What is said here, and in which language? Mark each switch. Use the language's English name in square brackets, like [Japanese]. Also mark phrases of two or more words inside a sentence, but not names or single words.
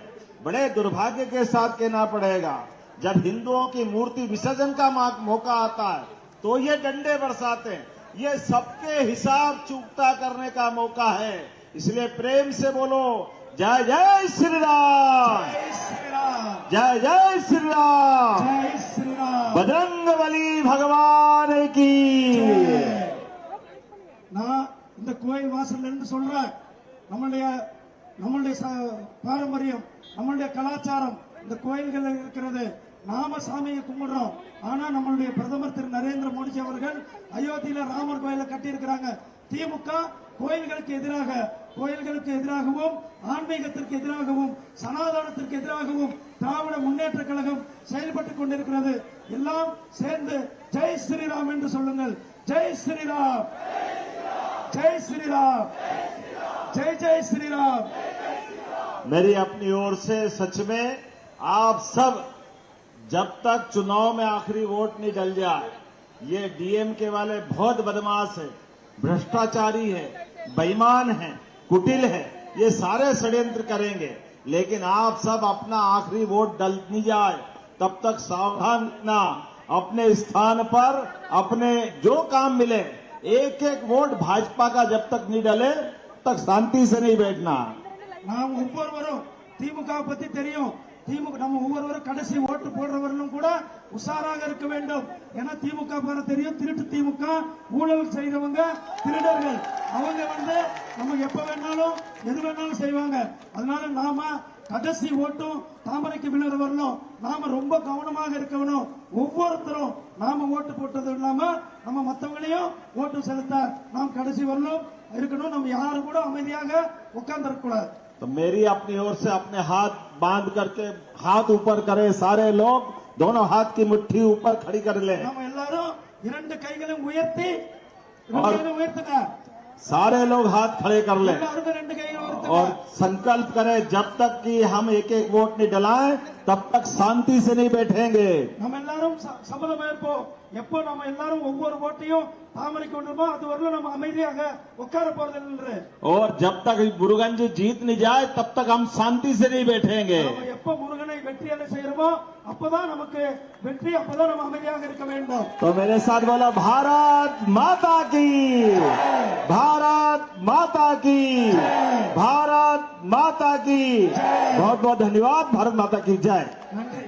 [Hindi] बड़े दुर्भाग्य के साथ कहना पड़ेगा, जब हिंदुओं की मूर्ति विसर्जन का मौका आता है तो ये डंडे बरसाते हैं। ये सबके हिसाब चुकता करने का मौका है। इसलिए प्रेम से बोलो, जय जय श्री राम, जय श्री राम, जय जय श्री राम, जय श्री राम, बजरंगबली भगवान की। [Tamil] நான் இந்த கோயில் வாசல்ல இருந்து சொல்றேன், நம்மளுடைய பாரம்பரியம், நம்மளுடைய கலாச்சாரம் இந்த கோயில்கள் இருக்கிறது. நாம சாமியை கும்பிடுறோம். ஆனா நம்மளுடைய பிரதமர் திரு நரேந்திர மோடி அவர்கள் அயோத்தியில ராமர் கோயிலை கட்டி இருக்கிறாங்க. திமுக கோயில்களுக்கு எதிராகவும் ஆன்மீகத்திற்கு எதிராகவும் சனாதனத்திற்கு எதிராகவும் திராவிட முன்னேற்ற கழகம் செயல்பட்டுக் கொண்டிருக்கிறது. எல்லாம் சேர்ந்து [Hindi] जय श्रीराम [Tamil] என்று சொல்லுங்கள். [Hindi] जय श्रीराम, जय श्री राम, जय जय श्री राम। मेरी अपनी ओर से सच में आप सब, जब तक चुनाव में आखिरी वोट नहीं डल जाए, ये डीएमके वाले बहुत बदमाश है, भ्रष्टाचारी है, बेईमान है, कुटिल है, ये सारे षड्यंत्र करेंगे। लेकिन आप सब अपना आखिरी वोट डल नहीं जाए तब तक सावधान रहना। अपने स्थान पर अपने जो काम मिले, एक एक वोट भाजपा का जब तक नहीं डले तक शांति से नहीं बैठना। [Tamil] நாம் ஒவ்வொருவரும் திமுக பத்தி தெரியும். நம்ம ஒவ்வொருவரும் கடைசி ஓட்டு போடுறவர்களும் கூட உஷாராக இருக்க வேண்டும். ஏன்னா திமுக பத்தி தெரியும், திருட்டு திமுக, ஊழல் செய்தவங்க திருடர்கள். அவங்க நம்ம எப்ப வேணாலும் எது வேணாலும் செய்வாங்க. அதனால நாம கடைசி ஓட்டும் தாமரைக்கு விழுற வரணும். நாம ரொம்ப கவனமாக இருக்கணும். ஒவ்வொருத்தரும் நாம ஓட்டு போட்டது இல்லாம நம்ம மத்தவங்களையும் ஓட்டு செலுத்த நாம் கடைசி வரணும் இருக்கணும். நம்ம யாரும் கூட அமைதியாக உட்கார்ந்து இருக்க கூடாது. [Hindi] तो मेरी अपनी ओर से अपने हाथ बांध करके हाथ ऊपर करें सारे लोग, दोनों हाथ की मुट्ठी ऊपर खड़ी कर लें। [Tamil] நம்ம எல்லாரும் இரண்டு கைகளையும் உயர்த்தி உயர்த்துங்க. [Hindi] सारे लोग हाथ खड़े कर लें [Tamil] எல்லாரும் ரெண்டு கைகளை உயர்த்துங்க. [Hindi] और संकल्प करें, जब तक कि हम एक एक वोट नहीं डलाएं तब तक शांति से नहीं बैठेंगे। [Tamil] நம்ம எல்லாரும் சபதம் ஏற்போம். எப்போ நம்ம எல்லாரும் ஒவ்வொரு ஓட்டையும் தாமரை கொண்டிருப்போ அது வரலும் நம்ம அமைதியாக உட்கார போறதில்லை. [Hindi] और जब तक मुरुगन जी जीत नहीं जाए तब तक हम शांति से नहीं बैठेंगे। [Tamil] நம்ம எப்போ முருகனை வெற்றி அடைய செய்யறோமோ அப்பதான் நமக்கு வெற்றி, அப்பதான் நம்ம அமைதியாக இருக்க வேண்டும். [Hindi] तो मेरे साथ बोला, भारत माता की, भारत माता की, भारत माता की। बहुत बहुत धन्यवाद। भारत माता की जय।